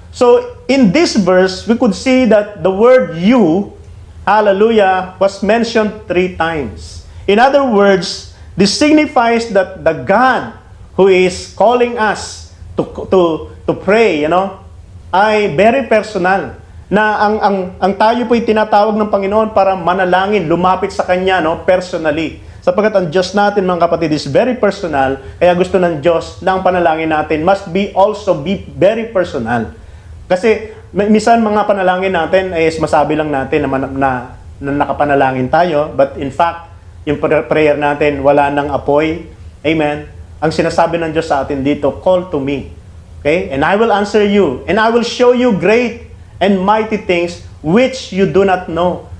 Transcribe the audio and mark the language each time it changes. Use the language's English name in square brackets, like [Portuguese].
[English] So in this verse, we could see that the word you, hallelujah, was mentioned 3 times. In other words, this signifies that the God who is calling us to pray, ay very personal. [Filipino] Na ang tayo po'y tinatawag ng Panginoon para manalangin, lumapit sa Kanya, personally. Sapagkat ang Diyos natin, mga kapatid, [English] is very personal, [Filipino] kaya gusto ng Diyos na ang panalangin natin [English] must also be very personal. [Filipino] Kasi minsan mga panalangin natin is masabi lang natin na nakapanalangin tayo, [English] but in fact, [Filipino] yung prayer natin wala nang apoy. Amen. Ang sinasabi ng Diyos sa atin dito, [English] call to me. Okay? And I will answer you. And I will show you great and mighty things which you do not know.